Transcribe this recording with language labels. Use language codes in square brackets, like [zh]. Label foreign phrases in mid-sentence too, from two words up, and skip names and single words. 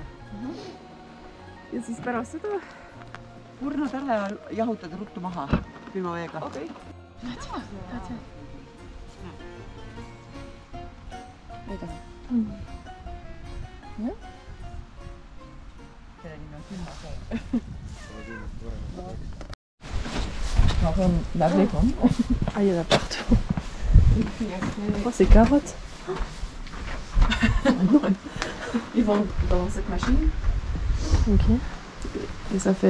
[et] Ja siis pärast seda? Kurnad ära ja jahutad ruttu maha külma veega. Okei. Selle nimi on külma see. [fr] Non, c'est la vraie pomme. Ah, il y en a partout. Oh, c'est carottes. Ils vont dans cette machine. Ok. Et ça fait